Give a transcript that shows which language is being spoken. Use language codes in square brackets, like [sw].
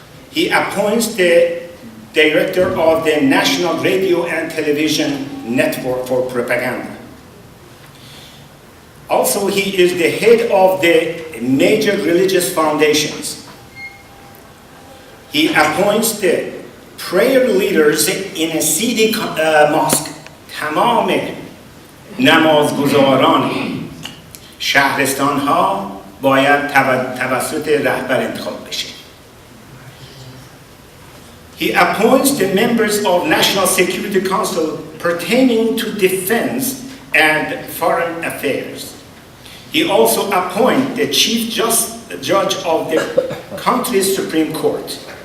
[en] He appoints the director of the National Radio and Television Network for propaganda. Also, he is the head of the major religious foundations. He appoints the prayer leaders in a Sidi mosque. [fa] تمام نمازگزاران شهرستان ها باید توسط رهبر انتخاب بشه. [en] He appoints the members of National Security Council pertaining to defense and foreign affairs. He also appoints the chief judge of the country's Supreme Court.